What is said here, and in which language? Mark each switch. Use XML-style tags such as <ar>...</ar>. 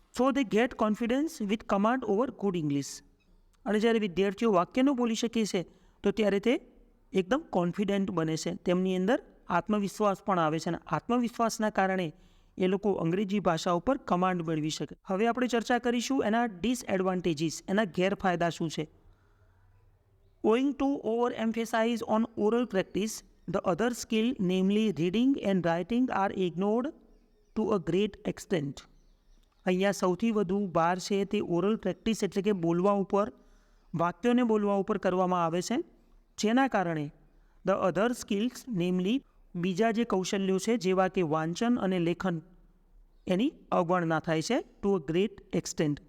<en>So they get confidence with command over good English.</en> <gu>અને જ્યારે વિદ્યાર્થીઓ વાક્યનો બોલી શકે છે તો ત્યારે તે એકદમ કોન્ફિડન્ટ બને છે, તેમની અંદર આત્મવિશ્વાસ પણ આવે છે અને આત્મવિશ્વાસના કારણે એ લોકો અંગ્રેજી ભાષા ઉપર કમાન્ડ મેળવી શકે. હવે આપણે ચર્ચા કરીશું એના ડિસએડવાન્ટેજીસ, એના ગેરફાયદા શું છે.</gu> <en>Owing to overemphasis on oral practice, the other skill, namely reading and writing, are ignored to a great extent.</en> <gu>અહીંયા સૌથી વધુ ભાર છે તે ઓરલ પ્રેક્ટિસ એટલે કે બોલવા ઉપર, વાક્યોને બોલવા ઉપર કરવામાં આવે છે, જેના કારણે</gu> <en>the other skills namely</en> <gu>બીજા જે કૌશલ્યો છે જેવા કે વાંચન અને લેખન એની અવગણના થાય છે</gu> <en>To a great extent.</en>